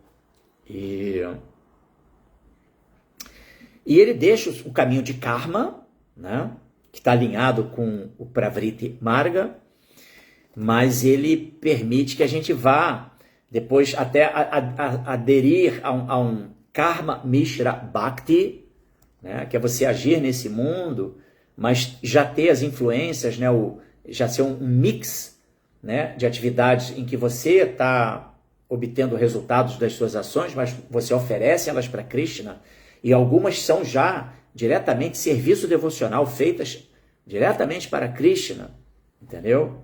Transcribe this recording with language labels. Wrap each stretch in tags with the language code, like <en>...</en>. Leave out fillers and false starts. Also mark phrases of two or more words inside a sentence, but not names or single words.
<pt>E ele deixa o caminho de karma, né, que está alinhado com o</pt> <sa>pravriti marga,</sa> <pt>mas ele permite que a gente vá depois até aderir a um</pt> <sa>karma mishra bhakti,</sa> <pt>né, que é você agir nesse mundo, mas já ter as influências, né, já ser um mix, né, de atividades em que você está obtendo resultados das suas ações, mas você oferece elas para Krishna, e algumas são já diretamente serviço devocional, feitas diretamente para Krishna, entendeu?</pt>